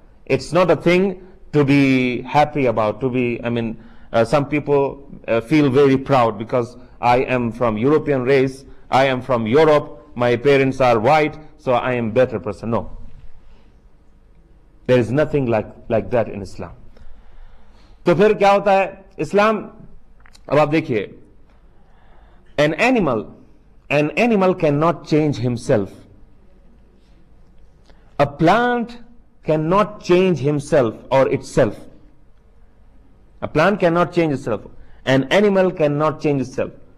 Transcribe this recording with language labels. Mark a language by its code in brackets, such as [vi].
[en] It's not a thing to be happy about. Some people feel very proud because I am from European race. I am from Europe. My parents are white, so I am better person. No. There is nothing like that in Islam. [hi] तो फिर क्या होता है इस्लाम? अब आप देखिए, [en] an animal cannot change himself. A plant cannot change himself or itself. A plant cannot change itself. An animal cannot change itself.